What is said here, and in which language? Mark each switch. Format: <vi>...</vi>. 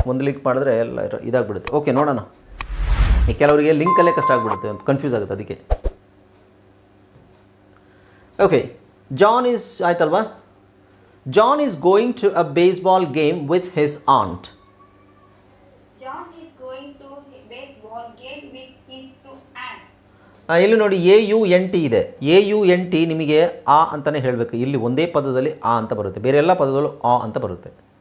<kn>ಒಂದು ಲಿಂಕ್ ಮಾಡಿದ್ರೆ ಎಲ್ಲ ಇದಾಗ್ಬಿಡುತ್ತೆ. ಓಕೆ, ನೋಡೋಣ. ಈ ಕೆಲವರಿಗೆ ಲಿಂಕಲ್ಲೇ ಕಷ್ಟ ಆಗಿಬಿಡುತ್ತೆ, ಕನ್ಫ್ಯೂಸ್ ಆಗುತ್ತೆ. ಅದಕ್ಕೆ ಓಕೆ,</kn> <en>John is</en> <kn>ಆಯ್ತಲ್ವಾ?</kn> <en>John is going to a baseball game with his aunt. John is going to a baseball game with his two aunts.</en> <kn>ಇಲ್ಲಿ ನೋಡಿ, AUNT ಇದೆ. AUNT ನಿಮಗೆ ಆ ಅಂತಲೇ ಹೇಳಬೇಕು. ಇಲ್ಲಿ ಒಂದೇ ಪದದಲ್ಲಿ ಆ ಅಂತ ಬರುತ್ತೆ, ಬೇರೆ ಎಲ್ಲ ಪದದಲ್ಲೂ ಆ ಅಂತ ಬರುತ್ತೆ.</kn>